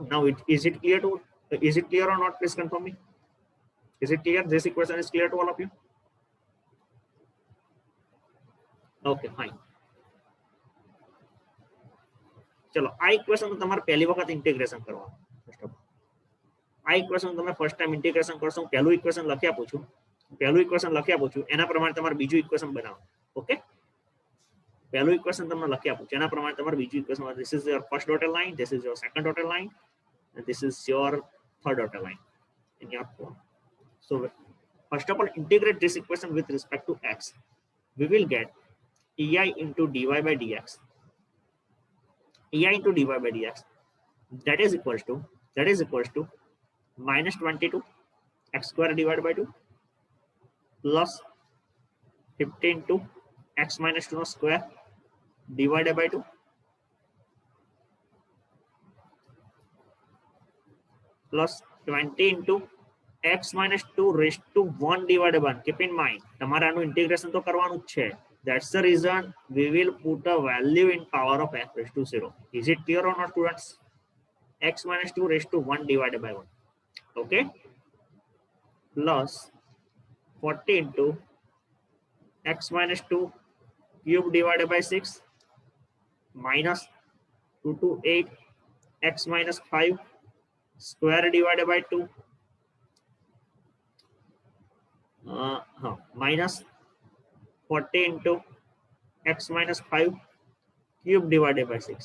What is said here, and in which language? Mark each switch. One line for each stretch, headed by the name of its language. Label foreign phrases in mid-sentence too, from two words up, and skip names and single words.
English: Now is it clear or not? Please confirm me. Is it clear? This equation is clear to all of you? Okay, fine.
Gujarati: चलो आ इक्वेशन તમારે પહેલી વખત ઇન્ટિગ્રેશન કરવાનું.
English: first of
Gujarati: આ ઇક્વેશન તમે
English: first time integration
Gujarati: કરશો. પહેલું ઇક્વેશન લખી આપું છું એના પ્રમાણે તમારે બીજું ઇક્વેશન બનાવો. ઓકે, પહેલું ઇક્વેશન તમને લખી આપું છું એના પ્રમાણે તમારે બીજું ઇક્વેશન.
English: This is your first dotted line, this is your second dotted line, and this is your third dotted line in your form. So first of all, integrate this equation with respect to x. We will get ei into dy by dx. ei into dy by dx that is equals to minus 22 x square divided by 2 plus 15 to x minus 2 square divided by 2 plus 20 into x minus 2 raised to 1 divided by 1. Keep in mind
Gujarati: તમારે આનું ઇન્ટિગ્રેશન તો કરવાનું જ છે.
English: That's the reason we will put a value in power of x raised to 0. Is it clear or not, students? X minus 2 raised to 1 divided by 1. Okay. Plus 40 into x minus 2 cube divided by 6 minus 2 to 8 x minus 5 square divided by 2 minus 40 into x minus 5 cube divided by 6.